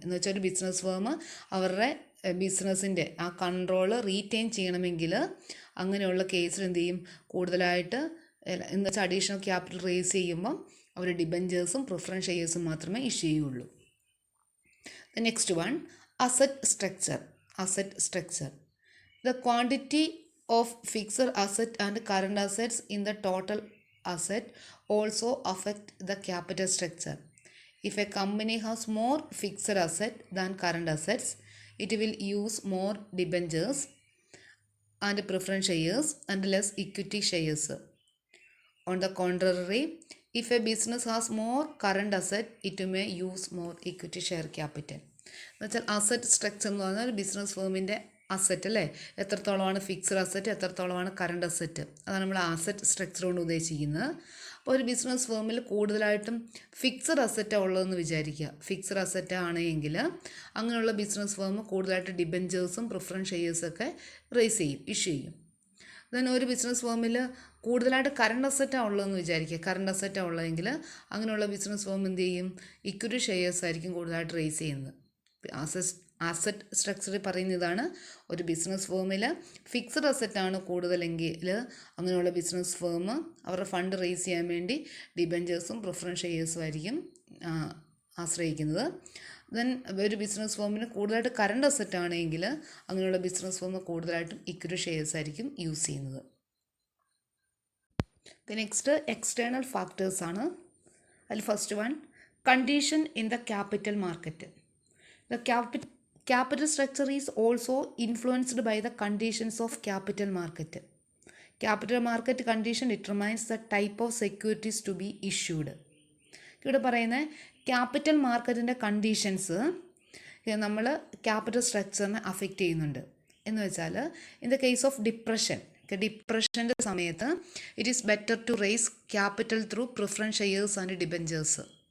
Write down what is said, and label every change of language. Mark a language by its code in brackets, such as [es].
[ml] എന്ന് വെച്ചാൽ ഒരു ബിസിനസ് ഫേം അവരുടെ ബിസിനസ്സിൻ്റെ ആ കൺട്രോൾ റീറ്റെയിൻ ചെയ്യണമെങ്കിൽ അങ്ങനെയുള്ള കേസിൽ എന്ത് ചെയ്യും, കൂടുതലായിട്ട് എന്ന് വെച്ചാൽ അഡീഷണൽ ക്യാപിറ്റൽ റേസ് ചെയ്യുമ്പം അവർ ഡിബഞ്ചേഴ്സും പ്രിഫറൻസ് ഷെയർസും മാത്രമേ ഇഷ്യൂ ചെയ്യുള്ളൂ. [en] The next one, asset structure. The quantity of fixed asset and current assets in the total asset also affect the capital structure. If a company has more fixed asset than current assets, it will use more debentures and preference shares and less equity shares. On the contrary, if a business has more current asset, it may use more equity share capital. [ml] എന്നുവെച്ചാൽ asset structure എന്ന് പറഞ്ഞാൽ ഒരു business ഫേമിൻ്റെ asset അല്ലേ, എത്രത്തോളമാണ് fixed asset, എത്രത്തോളമാണ് current asset, അതാണ് നമ്മൾ asset structure കൊണ്ട് ഉദ്ദേശിക്കുന്നത്. അപ്പോൾ ഒരു ബിസിനസ് ഫേമിൽ കൂടുതലായിട്ടും ഫിക്സഡ് അസറ്റാണ് ഉള്ളതെന്ന് വിചാരിക്കുക. ഫിക്സഡ് അസറ്റ് ആണെങ്കിൽ അങ്ങനെയുള്ള ബിസിനസ് ഫേം കൂടുതലായിട്ട് ഡിബഞ്ചേഴ്സും പ്രിഫറൻസ് ഷെയർസൊക്കെ ഇഷ്യൂ ചെയ്യും. ദെൻ ഒരു ബിസിനസ് ഫേമിൽ കൂടുതലായിട്ട് കറണ്ട് അസറ്റാണ് ഉള്ളതെന്ന് വിചാരിക്കുക. കറണ്ട് അസറ്റാണ് ഉള്ളതെങ്കിൽ അങ്ങനെയുള്ള ബിസിനസ് ഫേം എന്ത് ചെയ്യും, ഇക്വിറ്റി ഷെയർസ് ആയിരിക്കും കൂടുതലായിട്ട് റേസ് ചെയ്യുന്നത്. അസറ്റ് സ്ട്രക്ചറിൽ പറയുന്നതാണ്, ഒരു ബിസിനസ് ഫേമിൽ ഫിക്സഡ് അസറ്റാണ് കൂടുതലെങ്കിൽ അങ്ങനെയുള്ള ബിസിനസ് ഫേം അവരുടെ ഫണ്ട് റേസ് ചെയ്യാൻ വേണ്ടി ഡിബഞ്ചേഴ്സും പ്രിഫറൻസ് ഷെയർസും ആയിരിക്കും ആശ്രയിക്കുന്നത്. ദെൻ ഒരു ബിസിനസ് ഫേമിന് കൂടുതലായിട്ട് കറണ്ട് അസറ്റ് ആണെങ്കിൽ അങ്ങനെയുള്ള ബിസിനസ് ഫേം കൂടുതലായിട്ടും ഇക്വിറ്റി ഷെയർസ് ആയിരിക്കും യൂസ് ചെയ്യുന്നത്. [en] the next external factors [ml] ആണ്. അതിൽ [en] First one, condition in the capital market. The capital structure is also influenced by the conditions of capital market. Capital market condition determines the type of securities to be issued. [ml] ഇവിടെ പറയുന്ന capital മാർക്കറ്റിൻ്റെ conditions നമ്മൾ capital സ്ട്രക്ചറിനെ affect ചെയ്യുന്നുണ്ട്. എന്ന് വെച്ചാൽ [en] in the case of depression, [ml] ഡിപ്രഷൻ്റെ സമയത്ത് [en] It is better to raise capital through preference shares and debentures.